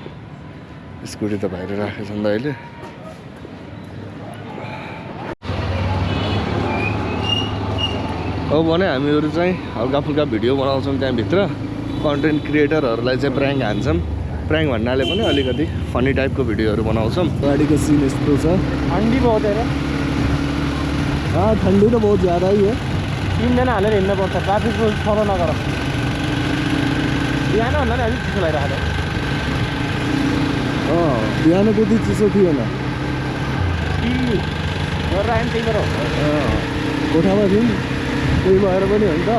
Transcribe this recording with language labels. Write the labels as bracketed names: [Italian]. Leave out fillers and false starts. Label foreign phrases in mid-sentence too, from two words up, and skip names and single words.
[Nepali] स्कुटी त भाइले राखेको छन् दाइले। अब भने हामीहरू चाहिँ हल्का फुल्का भिडियो बनाउँछौँ त्यहाँभित्र। कन्टेन्ट क्रिएटरहरूलाई चाहिँ प्र्याङ्क हान्छौँ। प्र्याङ्क भन्नाले पनि अलिकति [English] funny typeको [Nepali] भिडियोहरू बनाउँछौँ। गाडीको सिन यस्तो छ। [Hindi] ठंडी बहुत है। हाँ ठंडी तो बहुत ज़्यादा ही है। [Nepali] 3 जना हालेर हिँड्नु पर्छ। [English] traffic rule follow [Nepali] नगर। बिहान भन्दा नि अलिक चिसो लागिरहेको छ। बिहान त्यति चिसो थिएन। गरेर आयो नि त्यही भएर हो। कोठामा थियौँ त्यही भएर पनि हो नि त।